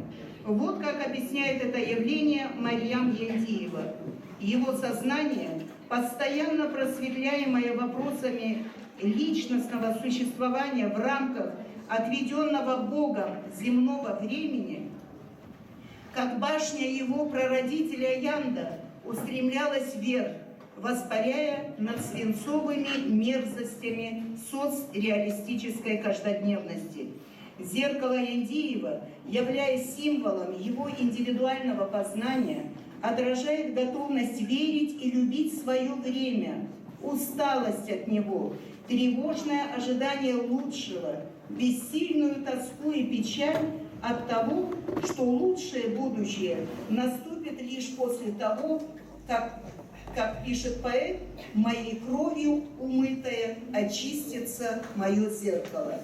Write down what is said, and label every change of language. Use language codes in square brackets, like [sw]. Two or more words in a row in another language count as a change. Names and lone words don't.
[ru] Вот как объясняет это явление Марьям Яндиева. Его сознание, постоянно просветляемое вопросами личностного существования в рамках отведенного Богом земного времени, как башня его прародителя Янда, устремлялась вверх, воспаряя над свинцовыми мерзостями соцреалистической каждодневности. Зеркало Яндиева, являясь символом его индивидуального познания, отражает готовность верить и любить свое время, усталость от него, тревожное ожидание лучшего, бессильную тоску и печаль от того, что лучшее будущее наступит лишь после того, как Как пишет поэт, «Моей кровью умытое очистится мое зеркало».